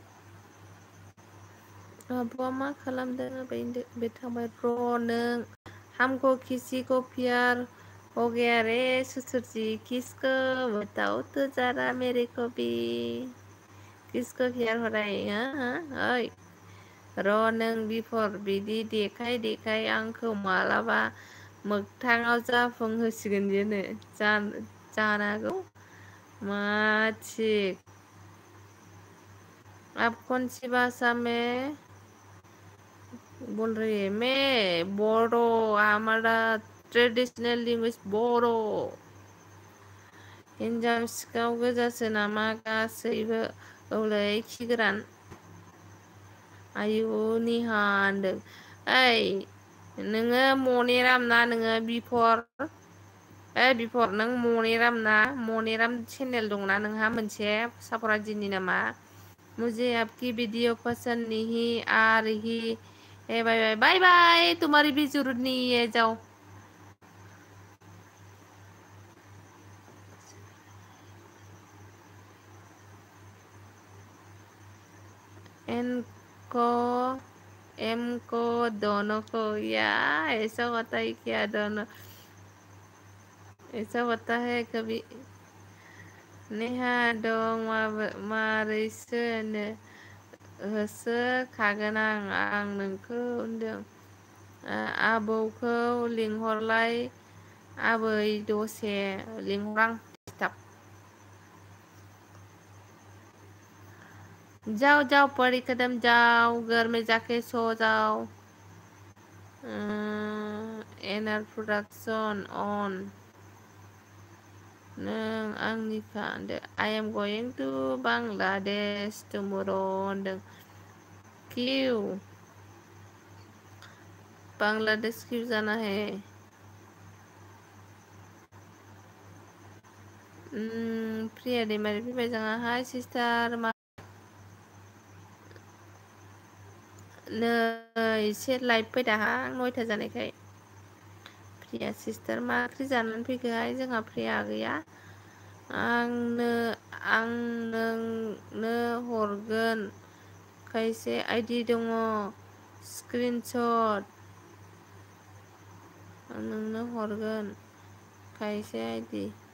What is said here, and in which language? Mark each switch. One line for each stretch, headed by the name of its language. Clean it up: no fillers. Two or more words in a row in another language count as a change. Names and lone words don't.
Bodo: आबौआ मा खालामदों आबै बे थांबाय र' नों
Hindi: हमको किसी को प्यार हो गया रे ससुर जी किसको बताओ तो जरा मेरे को भी किसको प्यार हो रहा है हाँ
Bodo: ओइ र' नों बिफर बिदि देखाय आंखौ मालाबा मोगथाङाव जाफुंहोसिगोन बेनो जानांगौ मा थिक
Hindi: आप कौन सी भाषा में बोल रही है मैं बोडो हमारा
English: traditional language
Hindi: बोडो
Bodo: हिनजाव सिखाव गोजासो नामा गासैबो औलै खिगोरान आयु निहा होनदों ओइ नोङो मनेराम ना नोङो बिफर बिफर नों मनेराम चेनेल दंना नोंहा मोनसे साफरा दिनि नामा
Hindi: मुझे आपकी वीडियो पसंद नहीं आ रही है
English: bye bye bye bye
Hindi: तुम्हारी भी जरूरत नहीं है जाओ इनको एमको दोनों को या ऐसा होता है क्या दोनों ऐसा होता है कभी
Bodo: नेहा दं मारैसो होसो खागोन आं नोंखौ होनदों आबौखौ लिंहरलाय आबै दसे लिंहरां
Hindi: जाओ जाओ परी कदम जाओ घर में जाके सो जाओ एनआर प्रोडक्शन अन
Bodo: नों आंनिखा होनदो
English: I am going to Bangladesh tomorrow'
Hindi: होनदों क्यों बांलादेश क्यों जाना है
Bodo: प्रिया दैमारि फैबाय जोंहा हाय सिस्टार मा नै एसे लाइभ फैदाहां 9ता जानायखाय प्रिया सिस्टार मा ओंख्रि जानानै फैखोहाय जोंहा प्रिया गैया आं नोंनो हरगोन खायसे आइडि दङ स्क्रिनशट आं नोंनो हरगोन खायसे आइडि